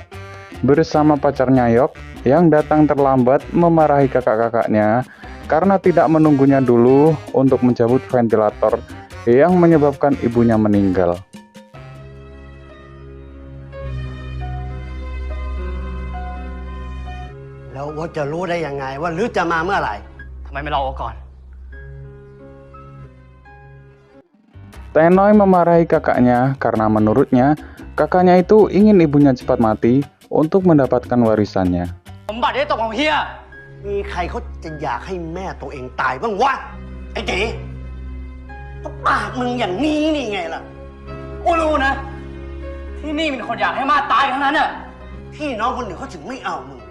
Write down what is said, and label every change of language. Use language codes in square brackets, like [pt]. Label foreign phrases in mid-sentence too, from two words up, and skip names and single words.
[id] bersama pacarnya Yok yang datang terlambat memarahi kakak-kakaknya karena tidak menunggunya dulu untuk mencabut ventilator yang menyebabkan ibunya meninggal. [th] แล้วว่าจะรู้ได้ยังไงว่าลือจะมาเมื่อไหร่ ทำไมไม่รอก่อน [id] Tenoy memarahi kakaknya karena menurutnya kakaknya itu ingin ibunya cepat mati untuk mendapatkan warisannya. [th] สมบัติได้ตกของเฮีย มีใครเขาจะอยากให้แม่ตัวเองตายบ้างวะ ไอ้เก๋ก็ปากมึงอย่างนี้นี่ไงล่ะ กูรู้นะ ที่นี่มีคนอยากให้มาตายทั้งนั้นน่ะ พี่น้องคนหนึ่งเขาถึงไม่เอามึง